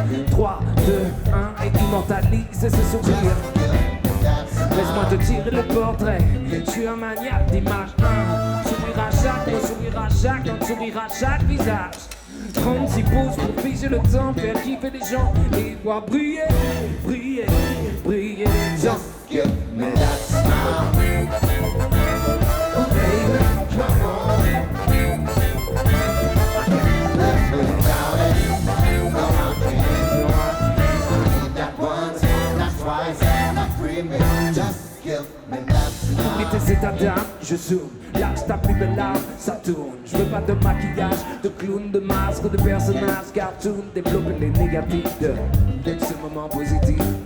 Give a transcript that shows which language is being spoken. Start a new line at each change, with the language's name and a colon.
French: 3, 2, 1 et immortalise ce sourire. Laisse-moi te tirer le portrait. Je suis un maniaque d'image. Sourire à chaque mot, sourire à chaque, un sourire à chaque visage. 36 pouces pour figer le temps, faire kiffer les gens et voir briller, briller, briller les gens.
English: Give me that smile, baby, come on. Let's go without it, no I can't. I need that once, not twice, not 3 minutes. Just give me that smile.
French: Oublie tes états d'âme, je zoome, lâche ta plus belle larme, ça tourne. Je veux pas de maquillage, de clown, de masque, de personnage cartoon. Développer les négatifs de ce moment positif.